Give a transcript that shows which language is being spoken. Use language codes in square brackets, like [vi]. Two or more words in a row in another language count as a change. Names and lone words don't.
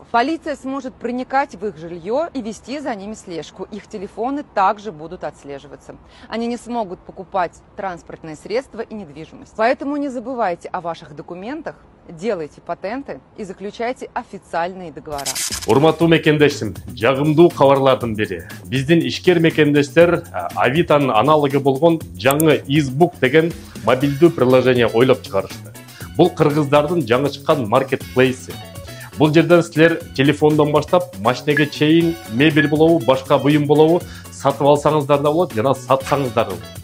[ru] Полиция сможет проникать в их жилье и вести за ними слежку. Их телефоны также будут отслеживаться. Они не смогут покупать транспортные средства и недвижимость. Поэтому не забывайте о ваших документах, делайте патенты и заключайте официальные договора. [ky] Урматтуу мекендештим, жагымдуу кабарлардын бири. Биздин ишкер мекендештер Авитанын аналогы болгон жаңы Избук деген мобилдүү приложение ойлоп чыгарышты. Бул кыргыздардын жаңы чыккан маркетплейси. Бул жерден силер телефондон баштап машинеге чейин мебель болобу, башка буюм болобу сатып алсаңыздар да болот, жана сатсаңыздар да болот.